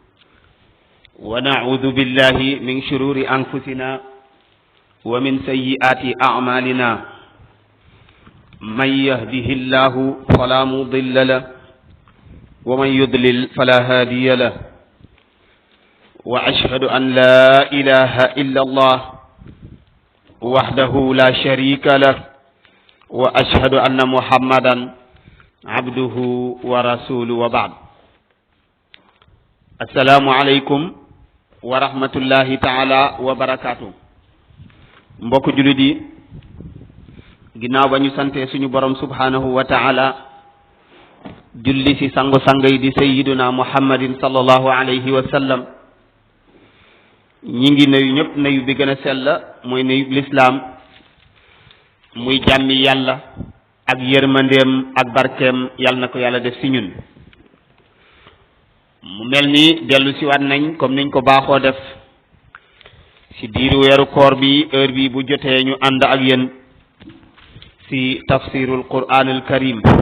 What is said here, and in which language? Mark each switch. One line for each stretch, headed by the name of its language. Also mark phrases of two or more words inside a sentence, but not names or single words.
Arabic: ونعوذ بالله من شرور أنفسنا ومن سيئات أعمالنا من يهده الله فلا مضل له ومن يضلل فلا هادي له وأشهد أن لا إله إلا الله وحده لا شريك له وأشهد أن محمدا عبده ورسوله وبعد السلام عليكم ورحمة الله تعالى وبركاته
Wolof: mbokk julit yi ginnaaw ba ñu sante suñu borom
Arabic: سبحانه وتعالى
Wolof: julli ci sangu sangay di
Arabic: سيدنا محمد صلى الله عليه وسلم
Wolof: ñi ngi nuyu ñëpp nuyu bi gën a sell mooy nuyu lislaam muy jàmmi yàlla ak yërmandeem ak barkeem yàlla na ko yàlla def ci ñun mu mel ni dellu si waat nañ comme niñ ko baaxoo def ci diiru weeru koor bi heure bi bu jotee ñu ànd ak yéen ci
Arabic: تفسير القرآن الكريم